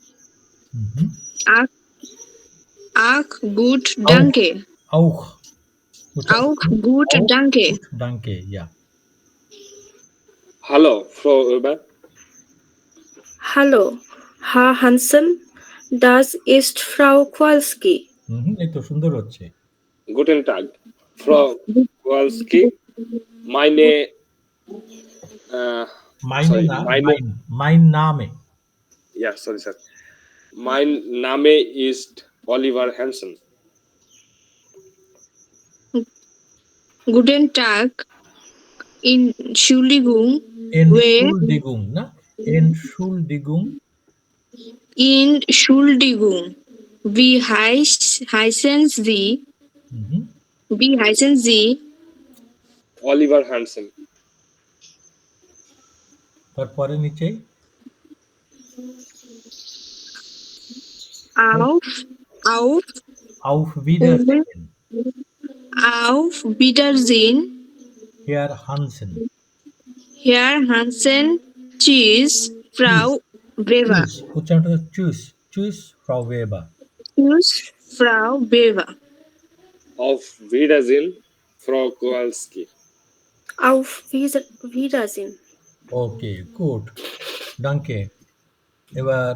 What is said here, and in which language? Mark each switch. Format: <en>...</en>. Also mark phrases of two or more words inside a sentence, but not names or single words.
<de>Ach gut, danke. Auch. Auch gut, danke. Danke, ja. Hallo, Frau Weber. Hallo, Herr Hansen. Das ist Frau Kowalski.</de> <bn>এই তো সুন্দর হচ্ছে।</bn> <de>Guten Tag, Frau Kowalski. Mein Name.</de> <en>Yeah, sorry, sir.</en> <de>Mein Name ist Oliver Hansen. Guten Tag. Entschuldigung. Entschuldigung, na? Entschuldigung. Entschuldigung. Wie heißen Sie? Wie heißen Sie? Oliver Hansen.</de> <bn>তারপরে নিচে</bn> <de>auf Wiedersehen. Auf Wiedersehen. Herr Hansen. Herr Hansen. Tschüss, Frau Weber.</de> <bn>উচ্চারণটা</bn> <de>Tschüss, Tschüss Frau Weber. Tschüss, Frau Weber. Auf Wiedersehen, Frau Kowalski. Auf Wiedersehen.</de> <en>Okay, good,</en> <bn>ডাঙ্কে। এবার</bn>